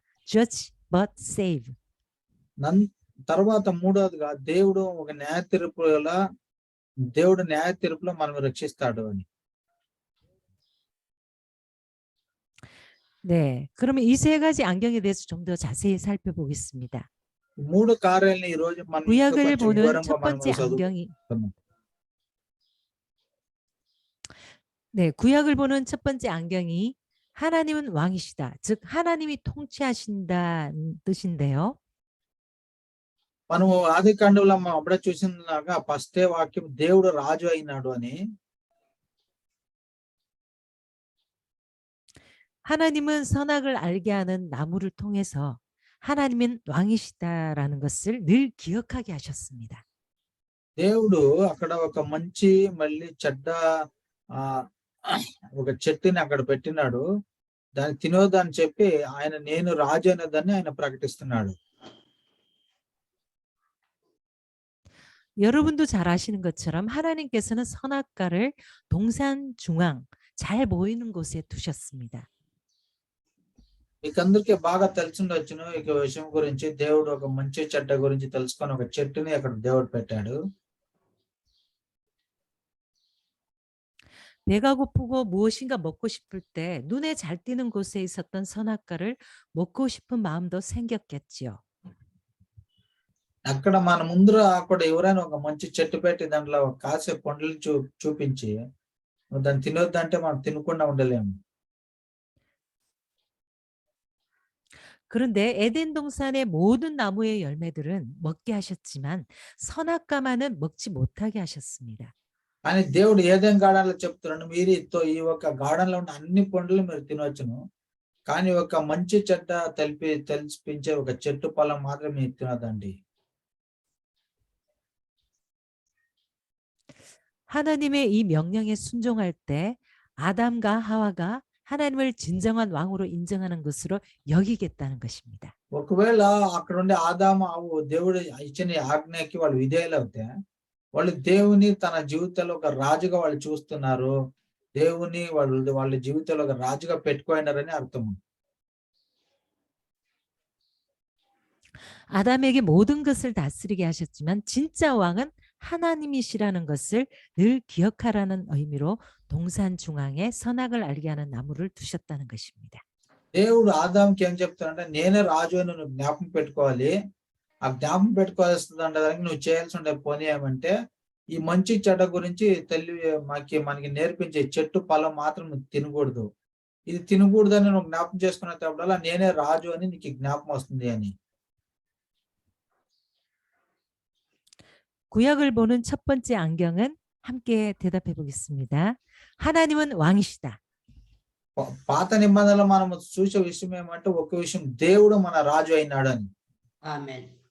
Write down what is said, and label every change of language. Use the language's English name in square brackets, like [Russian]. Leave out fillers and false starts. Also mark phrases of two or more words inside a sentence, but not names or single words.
[English] Judge but save. [Telugu] తర్వాత మూడవదిగా దేవుడు న్యాయ తీర్పులో మనం రక్షిస్తాడు అని. [Korean] 네, 그러면 이 세 가지 안경에 대해서 좀 더 자세히 살펴보겠습니다. [Telugu] మూడు కార్యాలను ఈ రోజు మనం [Korean] 구약을 [Telugu] కొంచెం [Korean] 보는 [Telugu] వివరంగా [Korean] 첫 [Telugu] మనం [Korean] 번째 [Telugu] చదువుకుందాం. [Korean] 안경이 네, 구약을 보는 첫 번째 안경이 하나님은 왕이시다. 즉 하나님이 통치하신다는 뜻인데요. [Telugu] మనము ఆది కాండంలో మనం అప్పుడే చూసినలాగా ఫస్టే వాక్యం దేవుడు రాజు అయినాడు అని. [Korean] 하나님은 선악을 알게 하는 나무를 통해서 하나님은 왕이시다라는 것을 늘 기억하게 하셨습니다. [Telugu] దేవుడు అక్కడ ఒక మంచి మళ్ళీ చెడ్డ ఆ ఒక చెట్టుని అక్కడ పెట్టినాడు. దాన్ని తినొద్దని చెప్పి ఆయన నేను రాజు అనేదాన్ని ఆయన ప్రకటిస్తున్నాడు. [Korean] 여러분도 잘 아시는 것처럼 하나님께서는 선악과를 동산 중앙 잘 보이는 곳에 두셨습니다. [Telugu] మీకందరికీ బాగా తెలిసిండొచ్చును ఈ విషయం గురించి. దేవుడు ఒక మంచి చెడ్డ గురించి తెలుసుకొని ఒక చెట్టుని అక్కడ దేవుడు పెట్టాడు. [Korean] 배가 고프고 무엇인가 먹고 싶을 때 눈에 잘 띄는 곳에 있었던 선악과를 먹고 싶은 마음도 생겼겠지요. [Telugu] అక్కడ మన ముందర అక్కడ ఎవరైనా ఒక మంచి చెట్టు పెట్టి దాంట్లో కాసే పండ్లు చూపించి నువ్వు దాన్ని తినొద్దంటే మనం తినకుండా ఉండలేము. [Korean] 그런데 에덴 동산의 모든 나무의 열매들은 먹게 하셨지만 선악과만은 먹지 못하게 하셨습니다. [Telugu] కానీ దేవుడు ఏదైనా గార్డెన్ లో చెప్తున్నాడు, మీరు ఈ ఒక గార్డెన్ లో ఉన్న అన్ని పండ్లు మీరు తినవచ్చును, కానీ ఒక మంచి చెడ్డ తెలిపించే ఒక చెట్టు పొలం మాత్రం మీరు తినదండి. [Korean] 하나님의 이 명령에 순종할 때 아담과 하와가 하나님을 진정한 왕으로 인정하는 것으로 여기겠다는 것입니다. [Telugu] ఒకవేళ అక్కడ ఉండే ఆదాము అవ్వు దేవుడు ఇచ్చిన ఆజ్ఞకి వాళ్ళు విధేయులవుతే వాళ్ళు దేవుని తన జీవితంలో ఒక రాజుగా వాళ్ళు చూస్తున్నారు, దేవుని వాళ్ళ జీవితంలో ఒక రాజుగా పెట్టుకున్నారని అర్థం. [Korean] 아담에게 모든 것을 다스리게 하셨지만 진짜 왕은 하나님이시라는 것을 늘 기억하라는 의미로 동산 중앙에 선악을 알게 하는 나무를 두셨다는 것입니다. [Telugu] దేవుడు ఆదాంకి ఏం చెప్తాడంటే నేనే రాజు అని నువ్వు జ్ఞాపకం పెట్టుకోవాలి. ఆ జ్ఞాపకం పెట్టుకోవాల్సింది దానికి నువ్వు చేయాల్సి ఉండే పని ఏమంటే ఈ మంచి చెడ్డ గురించి మనకి నేర్పించే చెట్టు ఫలం మాత్రం నువ్వు తినకూడదు. ఇది తినకూడదని నువ్వు జ్ఞాపకం చేసుకునేటప్పుడల్లా నేనే రాజు అని నీకు జ్ఞాపకం వస్తుంది అని. [Korean] 구약을 보는 첫 번째 안경은 함께 대답해 보겠습니다. 하나님은 왕이시다. [Telugu] పాత నిబంధనలో మనం చూసే విషయం ఏమంటే ఒక విషయం, దేవుడు మన రాజు అయినాడని. [Korean] 아멘.